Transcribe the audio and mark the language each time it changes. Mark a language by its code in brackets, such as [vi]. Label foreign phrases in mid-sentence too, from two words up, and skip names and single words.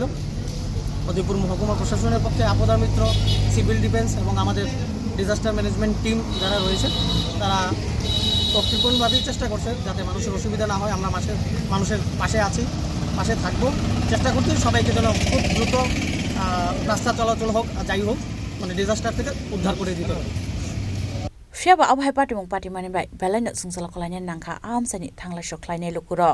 [bn] উদয়পুর মহকুমা প্রশাসনের পক্ষে আপদা মিত্র, [en] civil defence [bn] এবং আমাদের [en] disaster management [bn] টিম যারা রয়েছে তারা তৎপরভাবেই চেষ্টা করছে যাতে মানুষের অসুবিধা না হয়। আমরা মানুষের পাশে আছি, পাশে থাকবো, চেষ্টা করছি সবাইকে যেন খুব দ্রুত রাস্তা চলাচল হোক যাই হোক মানে ডিজাস্টার থেকে উদ্ধার করে দিতে হবে। [trp] Fiaba abhai party mong party mani bai belai na sungsala kholainya nangkha amsani thangla shoklainai lukurok.